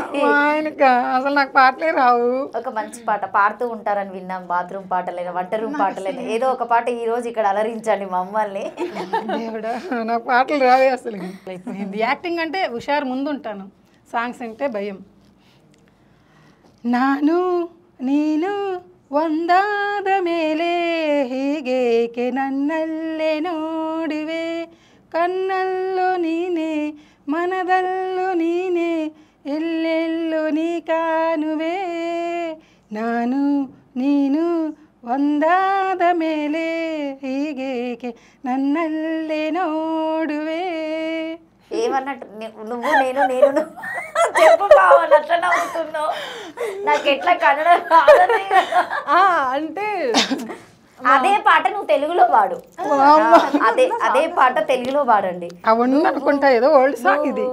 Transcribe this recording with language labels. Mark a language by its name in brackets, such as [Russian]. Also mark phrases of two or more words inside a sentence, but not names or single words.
[Telugu] ఆయనకి అసలు నాకు పాటలే రావు. ఒక మంచి పాట పాడుతూ ఉంటారని విన్నాం, బాత్రూమ్ పాటలైనా వంట రూమ్ పాటలైనా ఏదో ఒక పాట ఈ రోజు ఇక్కడ అలరించండి మమ్మల్ని. దేవుడా నాకు పాటలు రావే అసలు. యాక్టింగ్ అంటే హుషారు ముందు ఉంటాను, సాంగ్స్ అంటే భయం. [Kannada] ನಾನು ನೀನು ಒಂದಾದ ಮೇಲೆ ಹೀಗೇಕೆ ನನ್ನಲ್ಲೇ ನೋಡುವೆ, ಕಣ್ಣಲ್ಲೂ ನೀನೆ ಮನದಲ್ಲೂ ನೀನೆ ಎಲ್ಲೆಲ್ಲೂ ನೀ ಕಾಣುವೆ, ನಾನು ನೀನು ಒಂದಾದ ಮೇಲೆ ಹೀಗೇಕೆ ನನ್ನಲ್ಲೇ ನೋಡುವೆ. [Telugu] ఏమన్నట్టు నువ్వు నేను నేను చెప్పు బావని అట్లా నవ్వుతున్నావు, నాకు ఎట్లా కన్నడ అంటే అదే పాట నువ్వు తెలుగులో పాడు, అదే పాట తెలుగులో పాడండి. అవును అనుకుంటా, ఏదో [English] old song [Telugu] ఇది.